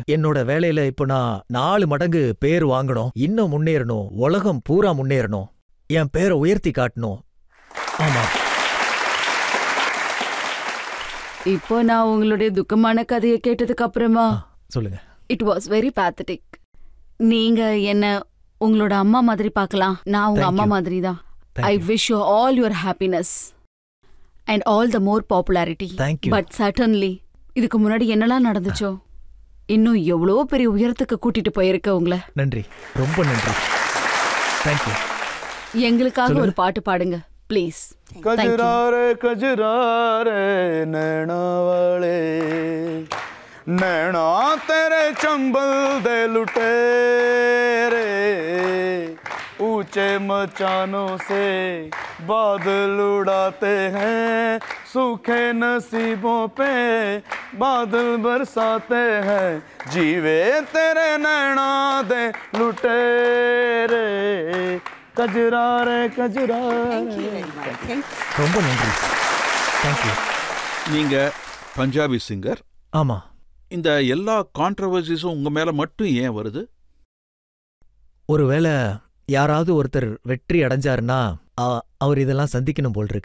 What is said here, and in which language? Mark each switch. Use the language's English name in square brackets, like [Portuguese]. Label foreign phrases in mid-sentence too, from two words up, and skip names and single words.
[Tamil] என்னோட வேலையில இப்போ நான் 4 மடங்கு பேர் வாங்கணும், இன்னும் முன்னேறணும், உலகம் பூரா முன்னேறணும், என் பேரை உயர்த்தி காட்டணும். ஆமா, இப்போ நான் உங்களுடைய துக்கமான கதையை கேட்டதுக்கு அப்புறமா சொல்லுங்க. [English] It was very pathetic. [Tamil] நீங்க என்ன உங்களோட அம்மா மாதிரி பார்க்கலாம், நான் உங்க அம்மா மாதிரி தான். [English] I wish you all your happiness and all the more popularity. but certainly [Tamil] இதுக்கு முன்னாடி என்னெல்லாம் நடந்துச்சோ இன்னும் எவ்வளோ பெரிய உயரத்துக்கு கூட்டிட்டு போயிருக்க உங்களை. நன்றி, ரொம்ப நன்றி. தேங்க்யூ. எங்களுக்காக ஒரு பாட்டு பாடுங்க ப்ளீஸ். [Hindi] कजरा रे कजरा रे நैना वाले नैना तेरे चंबल दे लुटेरे ऊंचे मचानों से बादल उड़ाते हैं, सूखे नसीबों पे बादल बरसाते हैं, जीवे तेरे नैना दे लुटेरे कजरा रे कजरा रे। [Tamil] ரொம்ப நன்றி. தேங்க்யூ. நீங்க [English] Punjabi singer. [Tamil] ஆமா. இந்த எல்லா கான்ட்ரவர்சிஸும் உங்க மேல மட்டும் ஏன் வருது? ஒருவேளை யாராவது ஒருத்தர் வெற்றி அடைஞ்சாருன்னா அவர் இதெல்லாம் சந்திக்கணும் போல் இருக்கு.